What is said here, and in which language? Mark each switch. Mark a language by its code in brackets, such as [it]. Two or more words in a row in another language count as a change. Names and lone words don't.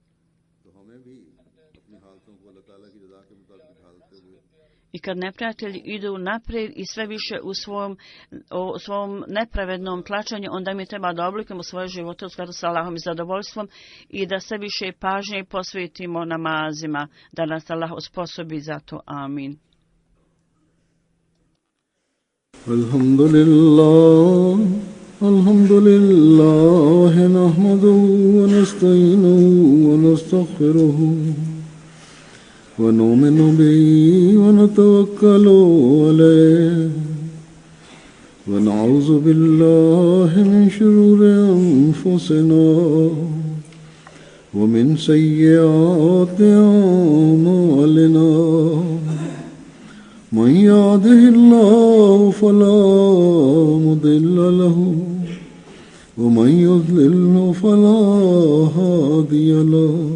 [bs] I kad neprijatelji idu naprijed i sve više u svom nepravednom tlačenju, onda mi treba da oblikujemo svoje živote u skladu sa Allahom i zadovoljstvom i da sve više pažnje posvetimo namazima, da nas Allah osposobi za to. Amin. [ar] الحمد لله، نحمده ونستعينه ونستغفره. ونؤمن به ونتوكل عليه ونعوذ بالله من شرور أنفسنا ومن سيئات أعمالنا من يهده الله فلا مضل له ومن يضلل فلا هادي له